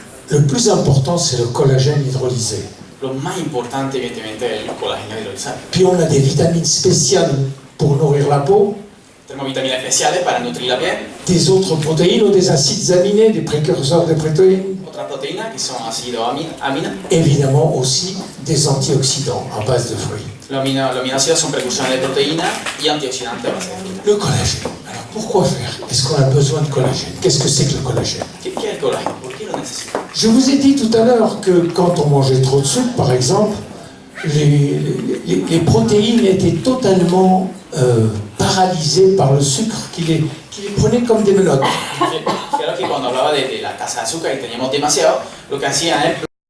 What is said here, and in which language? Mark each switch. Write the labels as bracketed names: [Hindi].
[French] Le plus important, c'est le collagène hydrolysé. [Spanish] Lo más importante, evidentemente, es el colágeno hidrolizado. [French] Puis on a des vitamines spéciales pour nourrir la peau, [Spanish] Tenemos vitaminas especiales para nutrir la piel, [French] des autres protéines ou des acides aminés, des précurseurs de protéines, [Spanish] otras proteínas que son ácidos aminos. [French] évidemment aussi des antioxydants à base de fruits. [Spanish] Los aminoácidos son precursores de proteínas y antioxidantes a base de frutas. [French] Le collagène. Alors pourquoi faire? Est-ce qu'on a besoin de collagène? Qu'est-ce que c'est que le collagène? [Spanish] ¿Qué es el colágeno? ¿Por qué lo necesitamos? [French] Je vous ai dit tout à l'heure que quand on mangeait trop de sucre, par exemple, les protéines étaient totalement paralysées par le sucre qui les prenait comme des menottes. [Spanish] Fijaros que cuando hablaba de la tasa de azúcar y teníamos demasiado, lo que hacían es